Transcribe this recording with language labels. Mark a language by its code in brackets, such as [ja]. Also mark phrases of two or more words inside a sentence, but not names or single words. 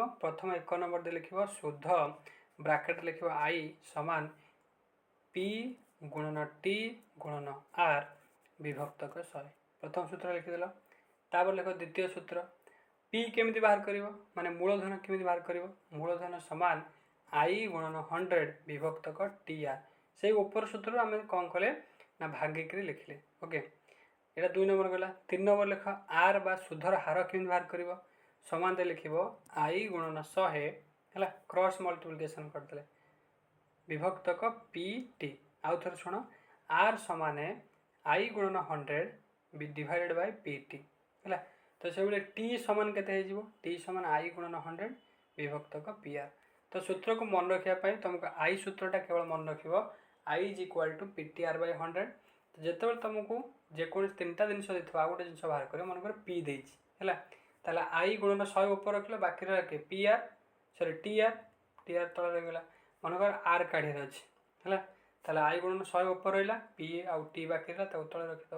[or] ପ୍ରଥମ 1 ନମ୍ବର ଦେଇ ଲେଖିବ ସୁଧ ବ୍ରାକେଟ୍ ଲେଖିବ ଆଇ ସମାନ ପି ଗୁଣନ ଟି ଗୁଣନ ଆର ବିଭକ୍ତ 100। ପ୍ରଥମ ସୂତ୍ର ଲେଖିଦେଲ। ତାପରେ ଲେଖ ଦ୍ୱିତୀୟ ସୂତ୍ର, ପି କେମିତି ବାହାର କରିବ, ମାନେ ମୂଳଧନ କେମିତି ବାହାର କରିବ? ମୂଳଧନ ସମାନ ଆଇ ଗୁଣନ 100 ବିଭକ୍ତ ଟି ଆର। ସେଇ ଉପର ସୂତ୍ରରୁ ଆମେ କ'ଣ କଲେ ନା ଭାଗିକିରି ଲେଖିଲେ। ଓକେ, ଏଟା 2 ନମ୍ବର ଗଲା। 3 ନମ୍ବର ଲେଖ ଆର ବା ସୁଧର ହାର কেମିତି ବାହାର କରିବ? ସମାନ ଲେଖିବ i ଗୁଣନ 100 ହେଲା, [en] cross multiplication [or] କରିଦେଲେ ବିଭକ୍ତକ pt। ଆଉ ଥରେ ଶୁଣ, r ସମାନେ i ଗୁଣନ 100 [en] divided by [or] pt। ହେଲା, ତ ସେଭଳି t ସମାନ କେତେ ହେଇଯିବ? t ସମାନ i ଗୁଣନ 100 ବିଭକ୍ତକ pr। ତ ସୂତ୍ରକୁ ମନେ ରଖିବା ପାଇଁ ତୁମକୁ i ସୂତ୍ରଟା କେବଳ ମନେ ରଖିବ, [en] i is equal to ptr/100। [or] ଯେତେବେଳେ ତୁମକୁ ଯେକୌଣସି 3ଟା ଜିନିଷ ଦେଇଥିବ ଆଉ ଗୋଟେ ଜିନିଷ ବାହାର କରିବ, ମନେକର ପି ଦେଇଛି ହେଲା, ତାହେଲେ ଆଇ ଗୁଣନ 100 ଉପରେ ରଖିଲ, ବାକି ରହିଲା ପି ଆର୍ ସରି ଟି ଆର୍ ତଳେ ରହିଗଲା। ମନେକର ଆର୍ କାଢ଼ିବାର ଅଛି ହେଲା, ତାହେଲେ ଆଇ ଗୁଣନ 100 ଉପରେ ରହିଲା, ପି ଆଉ ଟି ବାକି ରହିଲା, ତାକୁ ତଳେ ରଖିଦେବ।